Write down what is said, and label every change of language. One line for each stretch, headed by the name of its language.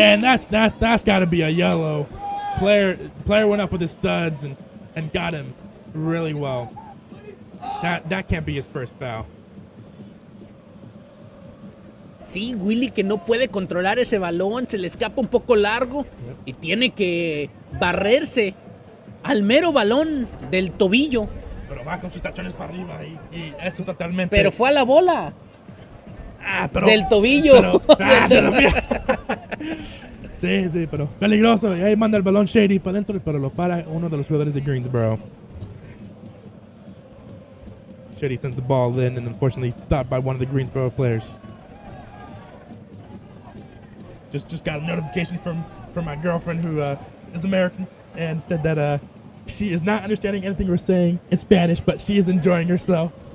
English: And that's got to be a yellow. Player went up with his studs and got him really well. That can't be his first foul.
Spanish: Sí, Willy que no puede controlar ese balón, se le escapa un poco largo y tiene que barrerse al mero balón del tobillo. Pero va con sus tachones para arriba y eso totalmente. Pero fue a la bola. Pero, del tobillo. Sí, pero peligroso. Y ahí manda el balón Shady para adentro, pero lo para uno de los jugadores de Greensboro.
English: Shady sends the ball in and unfortunately stopped by one of the Greensboro players. Just got a notification from my girlfriend who is American and said that she is not understanding anything we're saying in Spanish, but she is enjoying herself.